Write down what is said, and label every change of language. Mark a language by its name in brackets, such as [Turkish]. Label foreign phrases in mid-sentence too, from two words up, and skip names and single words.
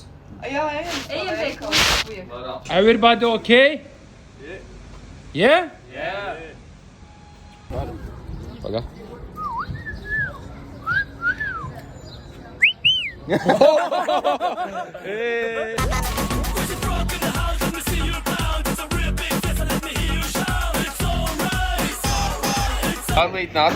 [Latvian] Jā, ejam. Ejam veikalu. [English] Everybody okay? Yeah? [Latvian] Paga. Arlīt nāc.